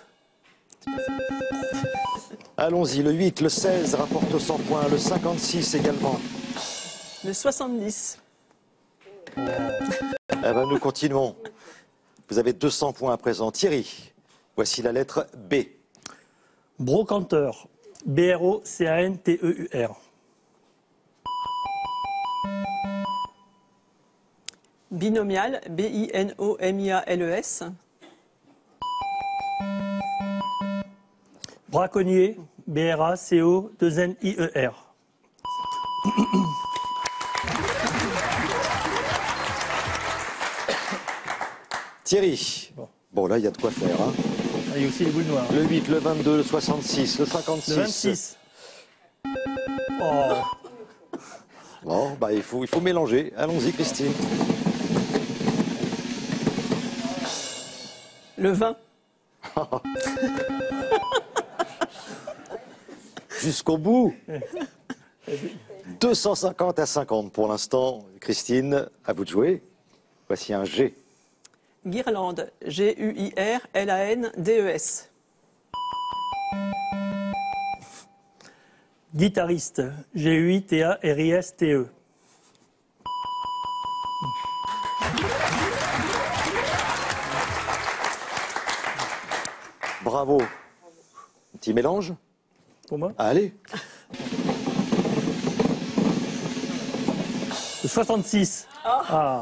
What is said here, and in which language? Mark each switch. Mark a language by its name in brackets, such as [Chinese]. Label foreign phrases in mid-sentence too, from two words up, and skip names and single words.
[French] Allons-y, le 8, le 16 rapporte 100 points, le 56 également. Le 70. Eh ben, nous continuons. Vous avez 200 points à présent. Thierry, voici la lettre B. Brocanteur, B-R-O-C-A-N-T-E-U-R. Binomial, B-I-N-O-M-I-A-L-E-S. Braconnier, B-R-A-C-O-2-N-I-E-R. Thierry. Bon, là, il y a de quoi faire. Hein. Ah, il y a aussi les boules noires. Le 8, le 22, le 66, le 56. Le 26. Oh, Bon, bah, il faut mélanger. Allons-y, Christine. Le 20. Jusqu'au bout. 250 à 50 pour l'instant. Christine, à vous de jouer. Voici un G. Guirlande, G-U-I-R-L-A-N-D-E-S. guitariste, G-U-I-T-A-R-I-S-T-E. Bravo. Un petit mélange. Pour moi. Allez. Le 66. Ah.